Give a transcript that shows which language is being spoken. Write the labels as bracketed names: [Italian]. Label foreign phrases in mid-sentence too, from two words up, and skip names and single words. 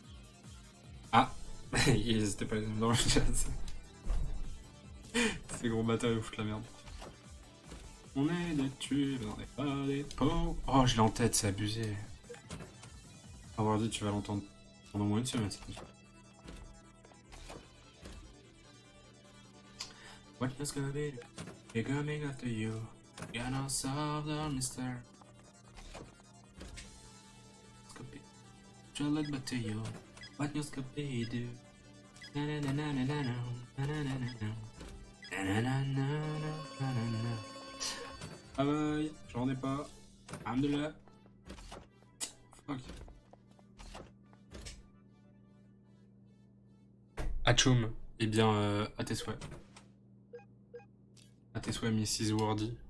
[French] Ah. Ils étaient pas dans le chat. Ces gros bâtards, ils foutent la merde. On est des tubes, on n'est pas des pots. Oh, je l'ai en tête, c'est abusé. Avoir dit, tu vas l'entendre pendant au moins une semaine, cette musique. [English] What is gonna be? We're coming after you. Gonna solve the mystery. Scooby. Just look back to you. What you Scooby do? Na na na na na na na na na na na na na na na na. [French] Travail, j'en ai pas. Alhamdoulilah. Fuck. Atchoum. Eh bien, à tes souhaits. À tes souhaits, Mrs. Wardy.